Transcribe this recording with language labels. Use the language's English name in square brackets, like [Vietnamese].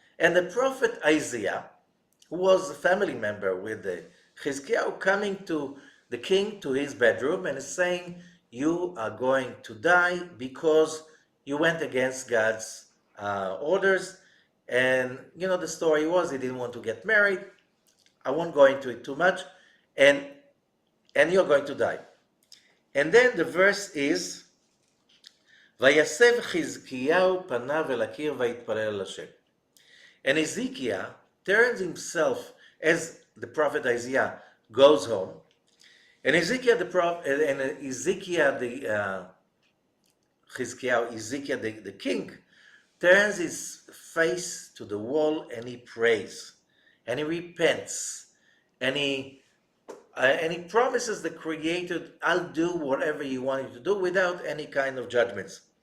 [English] And the prophet Isaiah, who was a family member with the Chizkiah, coming to the king to his bedroom and is saying, you are going to die because you went against God's orders. And the story was he didn't want to get married. I won't go into it too much. And you're going to die. [Hebrew] And then the verse is, ויסב חזקיהו פניו אל הקיר ויתפלל אל השם. [English] And Ezekiel turns himself as the prophet Isaiah goes home. And Ezekiel the prophet, and Ezekiel the Ezekiel the king, turns his face to the wall and he prays, and he repents, and he promises the Creator, I'll do whatever you want me to do without any kind of judgments.